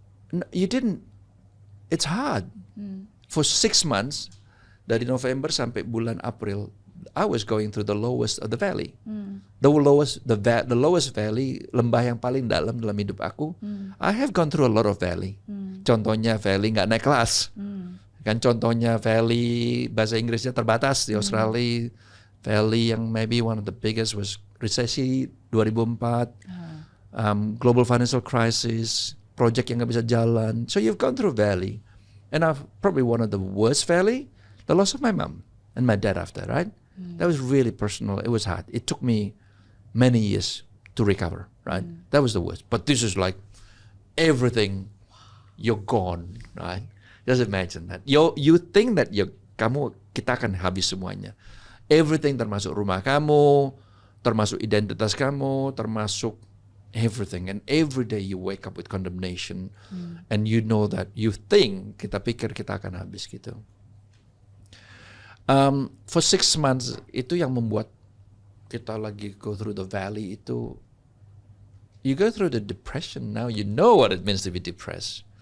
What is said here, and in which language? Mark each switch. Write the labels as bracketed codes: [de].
[en] No, you didn't. It's hard. For 6 months, [id] dari November sampai bulan April, [en] I was going through the lowest of the valley. The lowest valley, [id] lembah yang paling dalam hidup aku. [en] I have gone through a lot of valley. [id] Contohnya valley nggak naik kelas. Kan contohnya valley bahasa Inggrisnya terbatas di Australia. [en] Valley yang maybe one of the biggest was resesi 2004. Global financial crisis, [id] project yang nggak bisa jalan. [en] So you've gone through valley. And I've probably one of the worst valley, the loss of my mom and my dad after, right? That was really personal. It was hard. It took me many years to recover, right? That was the worst. But this is like everything, you're gone, right? Just imagine that. You think that [id] kita akan habis semuanya. Everything termasuk rumah kamu, termasuk identitas kamu, termasuk everything. [en] And every day you wake up with condemnation. And you know that [id] kita pikir kita akan habis gitu. [en] For 6 months [id] itu yang membuat kita lagi [en] go through the valley [id] itu. [en] You go through the depression now. You know what it means to be depressed.